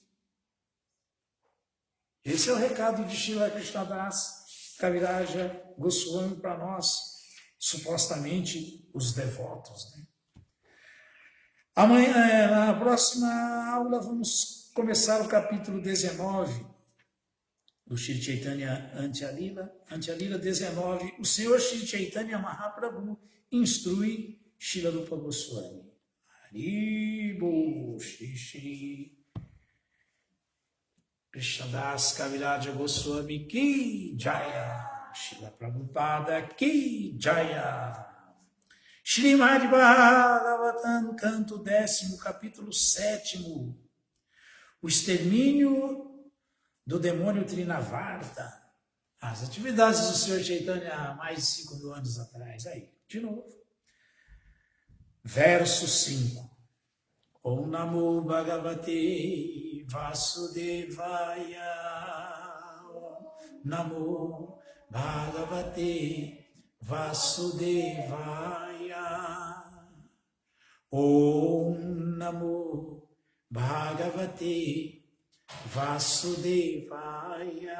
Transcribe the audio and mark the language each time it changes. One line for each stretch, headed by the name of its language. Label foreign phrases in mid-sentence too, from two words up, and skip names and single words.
Portuguese: Esse é o recado de Srila Krishnadas Kaviraja Goswami para nós, supostamente os devotos, né? Amanhã, na próxima aula, vamos começar o capítulo 19 do Shri Chaitanya Antya-lila. Antya-lila 19, o Senhor Shri Chaitanya Mahaprabhu instrui Srila Rupa Goswami. Haribo Shri Shri Krishnadas Kaviraja Goswami
Bangla: কি জয়,
Portuguese: Srila Prabhupada
Bangla: কি জয়.
Portuguese: Srimad Bhagavatam, canto 10º, capítulo 7º, o extermínio do demônio Trinavarta, as atividades do Senhor Chaitanya há mais de 5.000 anos atrás. Aí, de novo. Verso 5.
Sanskrit: ॐ नमो भगवते वासुदेवाय. ॐ नमो भगवते वासुदेवाय. ॐ नमो भगवते वासुदेवाय.